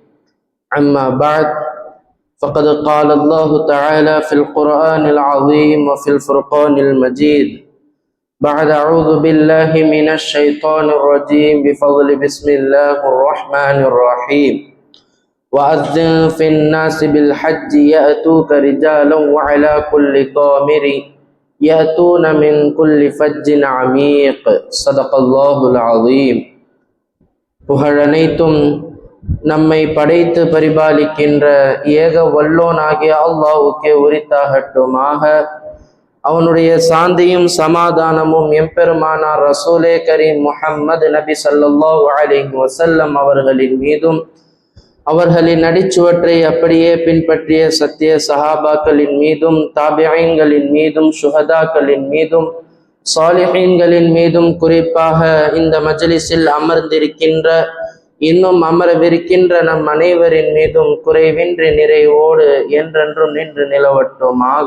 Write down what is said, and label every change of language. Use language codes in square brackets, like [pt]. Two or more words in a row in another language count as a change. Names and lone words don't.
[ar] أما بعد، فقد قال الله تعالى في القرآن العظيم وفي الفرقان المجيد بعد أعوذ بالله من الشيطان الرجيم بفضل بسم الله الرحمن الرحيم. وأذن في الناس بالحج يأتوك رجالا وعلى كل ضامر يأتون من كل فج عميق. صدق الله العظيم. [ta] புகழனைத்தும் நம்மை படைத்து பரிபாலிக்கின்ற ஏக வல்லோனாகிய அல்லாஹ்வுக்கே உரித்தாகட்டுமாக. அவனுடைய சாந்தியும் சமாதானமும் எம்பெருமானார் [ar] رسول كريم [ta] முஹம்மது நபி [ar] صلى الله عليه وسلم [ta] அவர்களின் மீதும், அவர்களின் அடிச்சுவற்றை அப்படியே பின்பற்றிய சத்திய சஹாபாக்களின் மீதும், தாபிஈன்களின் மீதும், சுஹதாக்களின் மீதும், சாலிஹீன்களின் மீதும், குறிப்பாக இந்த மஜ்லிஸில் அமர்ந்திருக்கின்ற இன்னும் அமரவிருக்கின்ற நம் அனைவரின் மீதும் குறைவின்றி நிறைவோடு என்றென்றும் நின்று நிலவட்டுமாக.